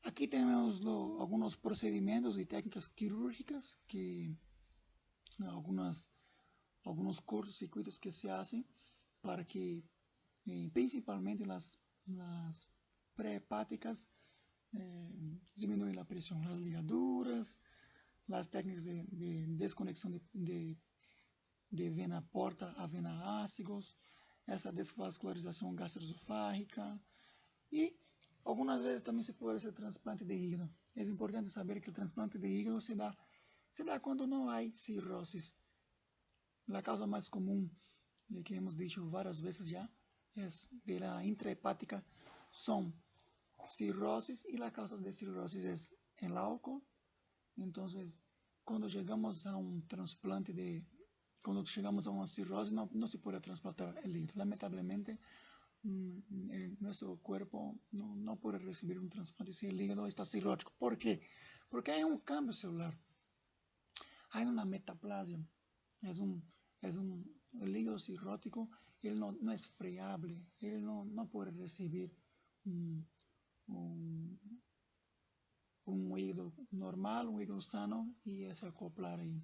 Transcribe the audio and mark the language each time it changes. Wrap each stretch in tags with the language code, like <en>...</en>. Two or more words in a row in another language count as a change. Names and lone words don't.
<es>Aquí tenemos algunos procedimientos y técnicas quirúrgicas, algunos cortocircuitos que se hacen para que principalmente las prehepáticas disminuyen la presión, las ligaduras, las técnicas de desconexión de vena porta a vena ácigos,</es> <pt>essa desvascularização gastroesofágica e algumas vezes também se pode</pt> <es>hacer trasplante de hígado.</es> <pt>É importante saber que o transplante de hígado se dá quando não há cirrosis. A causa mais comum,</pt> <es>que hemos dicho</es> <pt>várias vezes já, é</pt> <es>de la intrahepática,</es> <pt>são cirrosis e a causa de cirrosis é</pt> <es>el álcool.</es> <pt>Então, quando chegamos a um transplante quando chegamos a uma cirrose, não se pode transplantar</pt> <es>el hígado. Lamentablemente, nuestro cuerpo no puede recibir un trasplante si el hígado está cirrótico. ¿Por qué? Porque hay un cambio celular, hay una metaplasia. El hígado cirrótico, él no es friable, él no puede recibir un hígado normal, un hígado sano y se acoplar ahí.</es>